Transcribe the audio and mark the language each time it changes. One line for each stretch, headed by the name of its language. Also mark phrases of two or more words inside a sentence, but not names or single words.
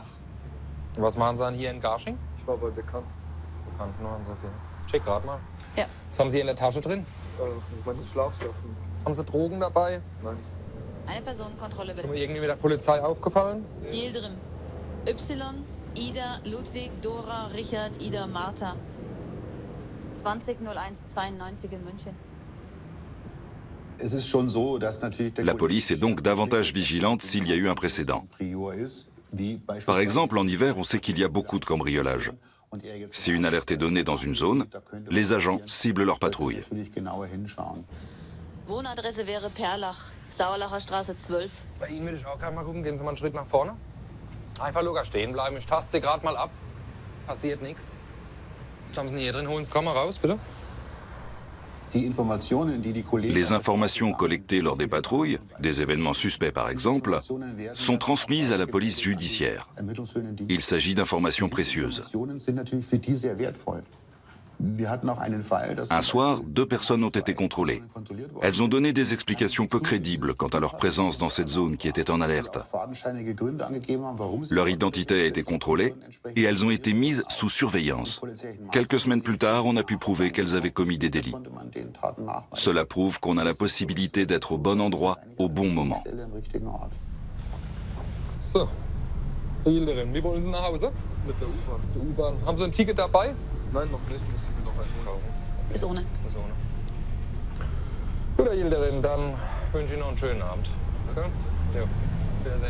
German: Was machen Sie dann hier in Garching? Ich war bei Bekannten. Bekannten waren Sie, okay. Check gerade mal. Ja. Was haben Sie in der Tasche drin? Meine Schlafsachen. Haben Sie Drogen dabei? Nein. Eine Personenkontrolle, bitte. Ist mir irgendwie mit der Polizei aufgefallen? Yildirim. Y-I-L-D-R-I-M. Ida, Ludwig, Dora, Richard, Ida, Martha. 20.01.92 in München.
French: La police est donc davantage vigilante s'il y a eu un précédent. Par exemple, en hiver, on sait qu'il y a beaucoup de cambriolages. Si une alerte est donnée dans une zone, les agents ciblent leur patrouille.
German: Wohnadresse wäre Perlach, Sauerlacher Straße 12. Bei Ihnen würde ich auch gerade mal gucken, gehen Sie mal einen Schritt nach vorne. Einfach locker stehen bleiben, ich taste Sie gerade mal ab. Passiert nichts. Was haben Sie denn hier drin? Holen Sie es gerade mal raus, bitte.
French: Les informations collectées lors des patrouilles, des événements suspects par exemple, sont transmises à la police judiciaire. Il s'agit d'informations précieuses. Un soir, 2 personnes ont été contrôlées. Elles ont donné des explications peu crédibles quant à leur présence dans cette zone qui était en alerte. Leur identité a été contrôlée et elles ont été mises sous surveillance. Quelques semaines plus tard, on a pu prouver qu'elles avaient commis des délits. Cela prouve qu'on a la possibilité d'être au bon endroit au bon moment.
German: So, Herr Yildirim, wie wollen Sie nach Hause? Mit der U-Bahn. Haben Sie ein Ticket dabei? Nein, noch nicht. Müssen wir noch eins kaufen. Ist ohne. Ist ohne. Gut, Herr Yildirim, dann wünsche ich Ihnen noch einen schönen Abend. Okay? Ja, wiedersehen.